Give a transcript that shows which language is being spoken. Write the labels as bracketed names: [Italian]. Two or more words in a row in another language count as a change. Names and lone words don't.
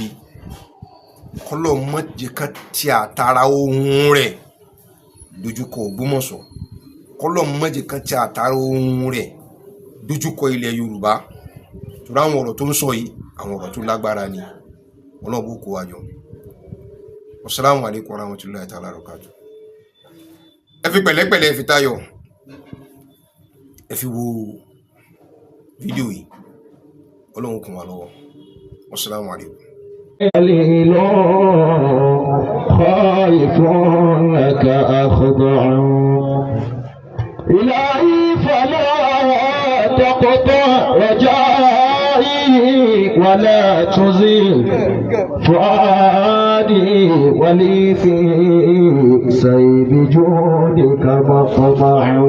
[Yoruba] k'Ọlọ́run má jẹ́ ká ti àtàrà ohun rẹ̀ dojúkọ Ògbómọ̀ṣọ́, k'Ọlọ́run má jẹ́ ká ti àtàrà ohun rẹ̀ dojúkọ ilẹ̀ Yorùbá. Torí àwọn ọ̀rọ̀ tó ń sọ yìí àwọn ọ̀rọ̀ tó lágbára ni. Ọlọ́run bó kó wa jọ. [Arabic] السلام عليكم ورحمة الله تعالى وبركاته. [Yoruba] Ẹ fi pẹ̀lẹ́pẹ̀lẹ́ fi tayọ̀ ẹ fi wo fídíò yìí. Ọlọ́run kún wa lọ́wọ́. [Arabic] السلام عليكم. خائفونك أخضع إلهي فلا تقطع رجائي ولا تزيل فؤادي ولي في سيد جودك مطمع.